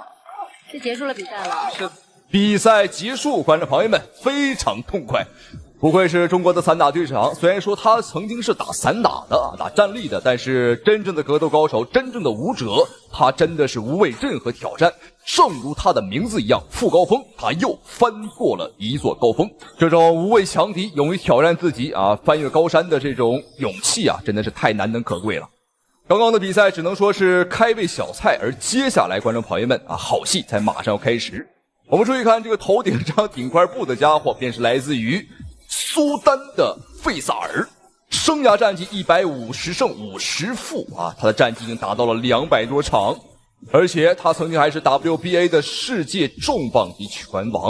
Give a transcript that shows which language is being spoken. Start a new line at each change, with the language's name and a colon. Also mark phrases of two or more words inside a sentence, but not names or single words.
Chinese: 是結束了比賽了。是。比賽結束，觀眾朋友們非常痛快。不愧是中國的散打隊長，雖然說他曾經是打散打的，打站立的，但是真正的格鬥高手，真正的武者，他真的是无畏任何挑戰。正如他的名字一樣，傅高峰，他又翻過了一座高峰。這種無畏強敵、勇於挑戰自己翻越高山的這種勇氣真的是太難能可貴了。剛剛的比賽只能說是開胃小菜，而接下來觀眾朋友們好戲才馬上要開始。我們注意看這個頭頂上頂塊布的家伙，便是來自於蘇丹的費薩爾，生涯戰績150勝50負他的戰績已經達到了200多場，而且他曾經還是 WBA 的世界重磅級拳王。